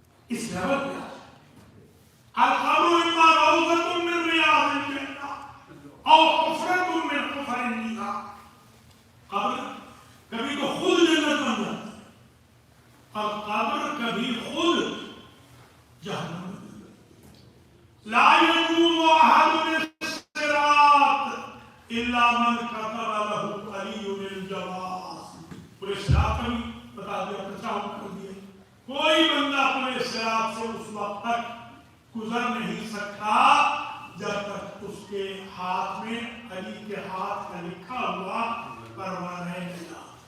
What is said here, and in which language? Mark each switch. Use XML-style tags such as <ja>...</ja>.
<ur>اس level پہ</ur> <ar>القبر اما روضۃ من ریاض الجنہ او حفرۃ من حفر النار.</ar> <ur>قبر کبھی تو خود جنت بن جاتی ہے اور قبر کبھی خود جہنم بن جاتی ہے.</ur> <ar>لا يجوز احد الصراط الا من كتب له علي الجواز.</ar> <ur>پورے صراط کا بھی بتا دیا، پچاؤ کر دیا. کوئی بندہ اپنے صراط سے اس وقت تک گزر نہیں سکتا جب تک اس کے ہاتھ میں علی کے ہاتھ کا لکھا ہوا پروانہ ملا.</ur>